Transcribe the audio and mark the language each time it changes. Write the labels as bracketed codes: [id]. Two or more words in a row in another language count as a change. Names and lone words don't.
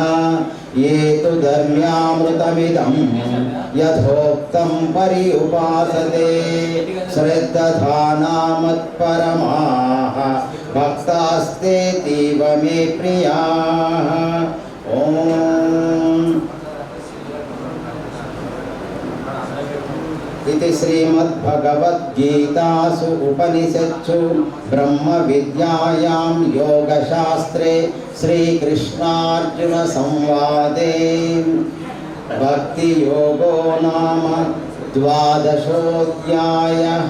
[sa] ये तु धर्म्यामृतमिदं यथोक्तं पर्युपासते श्रद्धाना मत्परमाः भक्तास्तेतीव मे प्रियाः। ॐ ఇది శ్రీమద్భగవద్గీతాసు ఉపనిషత్సు బ్రహ్మ విద్యాయాం యోగశాస్త్రే శ్రీకృష్ణార్జున సంవాదే భక్తి యోగో నామ ద్వాదశోధ్యాయః.